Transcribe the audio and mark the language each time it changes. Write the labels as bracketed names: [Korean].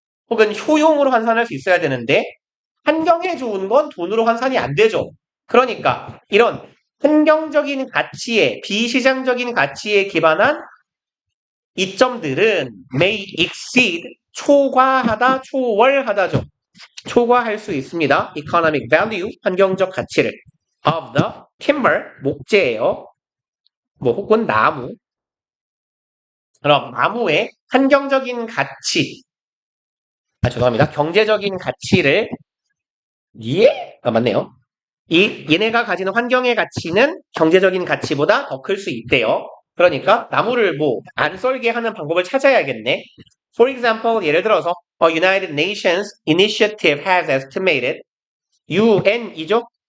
[Korean] 혹은 효용으로 환산할 수 있어야 되는데 환경에 좋은 건 돈으로 환산이 안 되죠. 그러니까 이런 환경적인 가치에 비시장적인 가치에 기반한 이점들은 [English] may exceed [Korean] 초과하다, 초월하다죠. 초과할 수 있습니다. [English] economic value [Korean] 환경적 가치를 [English] of the timber [Korean] 목재예요. 뭐 혹은 나무. 그럼 나무의 환경적인 가치 죄송합니다. 경제적인 가치를 맞네요. 얘네가 가지는 환경의 가치는 경제적인 가치보다 더 클 수 있대요. 그러니까 나무를 안 썰게 하는 방법을 찾아야겠네. [English] For example, [Korean] 예를 들어서 [English] United Nations Initiative has estimated UN이죠?